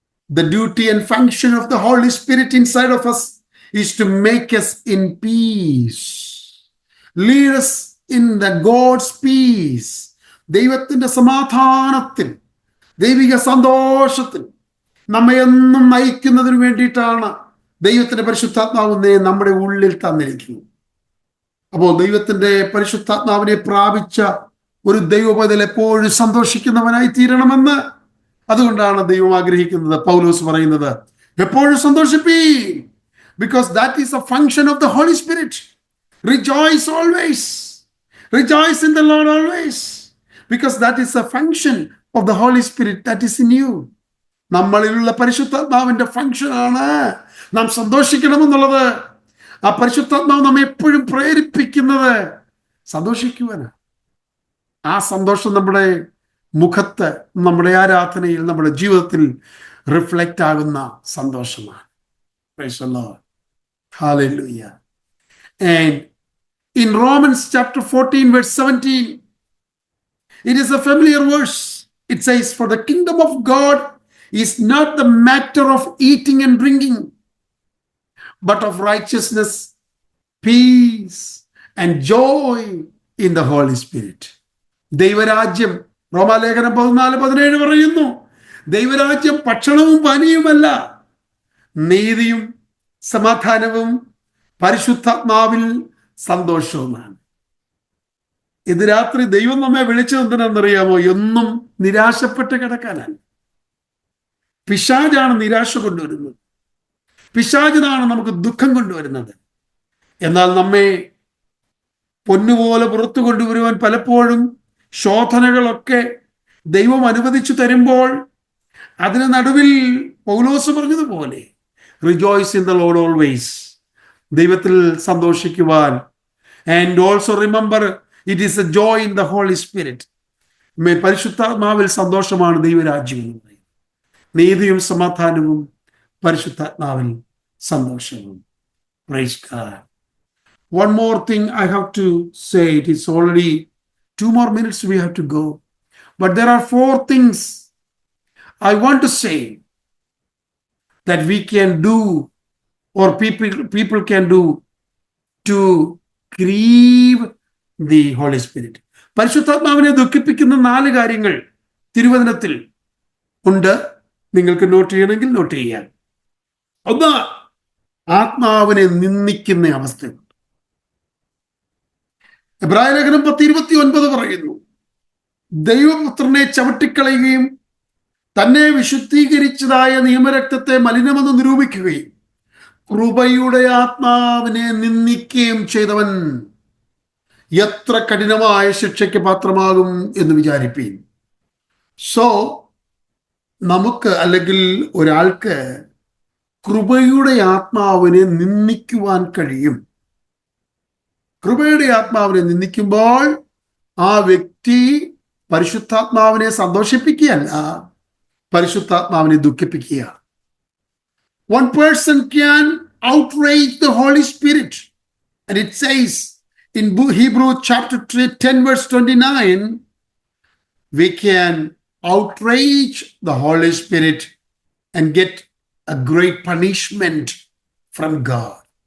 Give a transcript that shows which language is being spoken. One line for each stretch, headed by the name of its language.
English: The duty and function of the Holy Spirit inside of us is to make us in peace. Lead us in the God's peace.
Malayalam: ദൈവത്തിന്റെ സമാധാനത്തിൽ, ദൈവിക സന്തോഷത്തിൽ നമ്മെ എന്നും നയിക്കുന്നതിന് വേണ്ടിയിട്ടാണ് ദൈവത്തിന്റെ പരിശുദ്ധാത്മാവിനെ നമ്മുടെ ഉള്ളിൽ തന്നിരിക്കുന്നത്. അപ്പോൾ ദൈവത്തിന്റെ പരിശുദ്ധാത്മാവിനെ പ്രാപിച്ച ഒരു ദൈവപൈതൽ എപ്പോഴും സന്തോഷിക്കുന്നവനായി തീരണമെന്ന് അതുകൊണ്ടാണ് ദൈവം ആഗ്രഹിക്കുന്നത്. പൗലോസ് പറയുന്നത് എപ്പോഴും സന്തോഷിപ്പീൻ,
English: because that is a function of the Holy Spirit. Rejoice always. Rejoice in the Lord always, because that is a function of the Holy Spirit that is in you.
Malayalam: നമ്മളിലുള്ള പരിശുദ്ധാത്മാവിന്റെ ഫംഗ്ഷനാണ് നാം സന്തോഷിക്കണമെന്നുള്ളത്. ആ പരിശുദ്ധാത്മാവ് നമ്മെ എപ്പോഴും പ്രേരിപ്പിക്കുന്നത് സന്തോഷിക്കുവാനാണ്. ആ സന്തോഷം നമ്മുടെ മുഖത്ത്, നമ്മുടെ ആരാധനയിൽ, നമ്മുടെ ജീവിതത്തിൽ റിഫ്ലക്റ്റ് ആകുന്ന സന്തോഷമാണ്.
English: Praise the Lord. Hallelujah. And in Romans chapter 14 verse 17, it is a familiar verse. It says, for the kingdom of God is not the matter of eating and drinking, but of righteousness, peace, and joy in the Holy Spirit.
Malayalam: ദൈവരാജ്യം, റോമാലേഖനം 14:17 പറയുന്നു, ദൈവരാജ്യം ഭക്ഷണവും പാനീയവുമല്ല, നീതിയും സമാധാനവും പരിശുദ്ധാത്മാവിൽ സന്തോഷവുമാണ്. ഇത് രാത്രി ദൈവം നമ്മെ വിളിച്ചത് എന്തിനാണെന്നറിയാമോ? എന്നും നിരാശപ്പെട്ട് കിടക്കാനാണ്. പിശാചാണ് നിരാശ കൊണ്ടുവരുന്നത്, പിശാചിനാണ് നമുക്ക് ദുഃഖം കൊണ്ടുവരുന്നത്. എന്നാൽ നമ്മെ പൊന്നുപോലെ പുറത്തു കൊണ്ടുവരുവാൻ പലപ്പോഴും ശോധനകളൊക്കെ ദൈവം അനുവദിച്ചു തരുമ്പോൾ അതിന് നടുവിൽ പൗലോസ് പറഞ്ഞതുപോലെ
English: rejoice in the Lord always,
Malayalam: ദൈവത്തിൽ സന്തോഷിക്കുവാൻ.
English: And also remember it is a joy in the Holy Spirit.
Malayalam: പരിശുദ്ധാത്മാവിൽ സന്തോഷമാണ് ദൈവരാജ്യം എന്ന് പറയുന്നത്. നീതിയും സമാധാനവും പരിശുദ്ധാത്മാവിൽ സന്തോഷവും.
English: Praise God. One more thing I have to say. It is already 2 more minutes we have to go. But there are 4 things I want to say that we can do, or people can do to grieve the Holy Spirit.
Malayalam: പരിശുദ്ധാത്മാവിനെ ദുഃഖിപ്പിക്കുന്ന 4 കാര്യങ്ങൾ തിരുവചനത്തിൽ ഉണ്ട്. നിങ്ങൾക്ക് not ചെയ്യണമെങ്കിൽ not ചെയ്യാം. ഒന്ന്, ആത്മാവിനെ നിന്ദിക്കുന്ന അവസ്ഥയുണ്ട്. എബ്രായ ലേഖനം 10:29 പറയുന്നു, ദൈവപുത്രനെ ചവിട്ടിക്കളയുകയും തന്നെ വിശുദ്ധീകരിച്ചതായ നിയമരക്തത്തെ മലിനമെന്ന് നിരൂപിക്കുകയും കൃപയുടെ ആത്മാവിനെ നിന്ദിക്കുകയും ചെയ്തവൻ എത്ര കഠിനമായ ശിക്ഷയ്ക്ക് പാത്രമാകും എന്ന് വിചാരിപ്പീൻ. സോ നമുക്ക്, അല്ലെങ്കിൽ ഒരാൾക്ക് കൃപയുടെ ആത്മാവിനെ നിന്ദിക്കുവാൻ കഴിയും. കൃപയുടെ ആത്മാവിനെ നിന്ദിക്കുമ്പോൾ ആ വ്യക്തി പരിശുദ്ധാത്മാവിനെ സന്തോഷിപ്പിക്കുകയല്ല, പരിശുദ്ധാത്മാവിനെ ദുഃഖിപ്പിക്കുക.
English: One person can outrage the Holy Spirit, and it says in Hebrews chapter 10 verse 29, we can outrage the Holy Spirit and get a great punishment from God.